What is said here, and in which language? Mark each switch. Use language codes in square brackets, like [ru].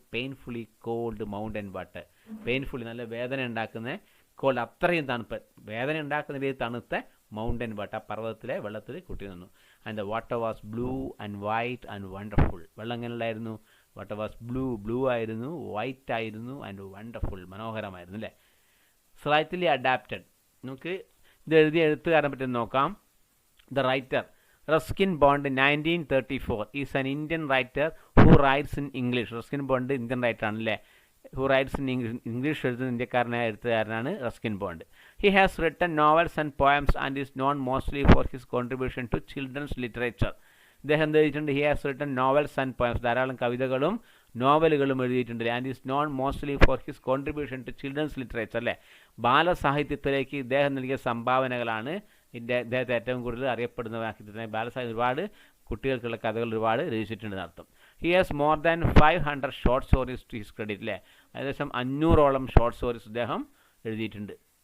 [en] Painfully cold mountain water. [ml] Painfully നല്ല വേദന ഉണ്ടാക്കുന്ന കോൾഡ്, അത്രയും തണുപ്പ്, വേദന ഉണ്ടാക്കുന്ന രീതി തണുത്ത മൗണ്ടൻ വാട്ടർ, പർവ്വതത്തിലെ വെള്ളത്തിൽ കുട്ടി നിന്നു. [en] And the water was blue and white and wonderful. [ml] വെള്ളം എങ്ങനെയുണ്ടായിരുന്നു? [en] water was blue [ml] ആയിരുന്നു, വൈറ്റ് ആയിരുന്നു, ആൻഡ് വണ്ടർഫുൾ, മനോഹരമായിരുന്നു അല്ലേ. [en] Slightly adapted. [ml] നമുക്ക് ഇത് എഴുതിയ എഴുത്തുകാരനെ പറ്റി നോക്കാം. [en] The writer Ruskin Bond 1934 is an Indian writer who writes in English. [ml] Ruskin Bond Indian writer ആണല്ലേ, [en] who writes in English. [ml] English എഴുതുന്ന ഇന്ത്യക്കാരനായ എഴുത്തുകാരനാണ് Ruskin bond. [en] He has written novels and poems and is known mostly for his contribution to children's literature. [ml] ഇദ്ദേഹം എന്ത് എഴുതിയിട്ടുണ്ട്? [en] He has written novels and poems. [ml] ധാരാളം കവിതകളും നോവലുകളും എഴുതിയിട്ടുണ്ട്. [en] And is known mostly for his contribution to children's literature അല്ലേ. [ml] ബാലസാഹിത്യത്തിലേക്ക് ഇദ്ദേഹം നൽകിയ സംഭാവനകളാണ് ഇദ്ദേഹത്തെ ഏറ്റവും കൂടുതൽ അറിയപ്പെടുന്നതാക്കി തന്നെ. ബാലസാഹിത്യം ഒരുപാട് കുട്ടികൾക്കുള്ള കഥകൾ ഒരുപാട് രചിച്ചിട്ടുണ്ട് എന്നർത്ഥം. [en] He has more than 500 short stories to his credit അല്ലേ. [ml] ഏകദേശം 500ഓളം ഷോർട്ട് സ്റ്റോറീസ് ഇദ്ദേഹം എഴുതിയിട്ടുണ്ട്.